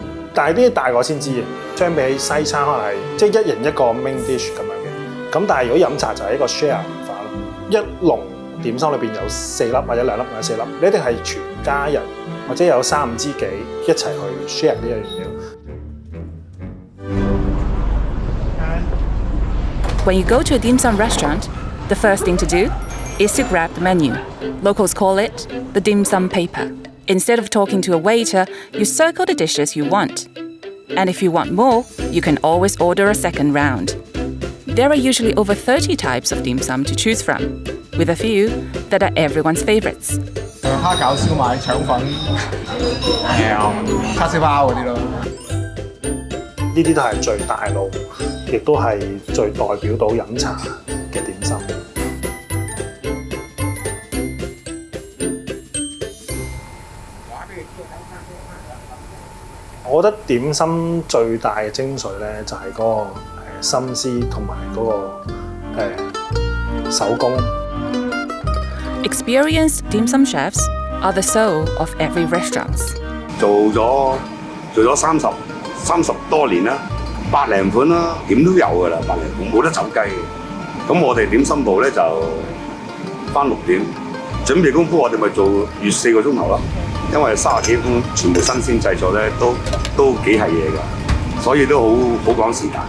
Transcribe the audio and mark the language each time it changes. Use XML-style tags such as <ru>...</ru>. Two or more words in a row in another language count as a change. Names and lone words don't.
<yue>但係呢啲大個先知嘅，相比起西餐可能係即係一人一個</yue> <en>main dish</en> <yue>咁樣嘅，咁但係如果飲茶就係一個 share 文化咯，一籠點心裏邊有4粒或者2粒或者4粒，你一定係全家人或者有3、5知己一齊去 share 呢樣嘢。</yue> <en>When you go to a dim sum restaurant, the first thing to do is to grab the menu. Locals call it the dim sum paper. Instead of talking to a waiter, you circle the dishes you want. And if you want more, you can always order a second round. There are usually over 30 types of dim sum to choose from, with a few that are everyone's favorites.</en> <yue>蝦餃、燒賣、腸粉、叉燒包嗰啲咯。呢啲都係最大路，亦都係最代表到飲茶嘅點心。我覺得點心最大嘅精髓咧，就係嗰個心思同埋嗰個手工。</yue> <en>Experienced dim sum chefs are the soul of every restaurant.</en> <yue>做咗30多年啦，100零款啦，點都有㗎啦，100零款冇得走雞嘅。咁我哋點心部咧就返6點，準備功夫我哋咪做月4個鐘頭咯。因為30幾款全部新鮮製作咧，都幾係嘢㗎，所以都好趕時間。</yue>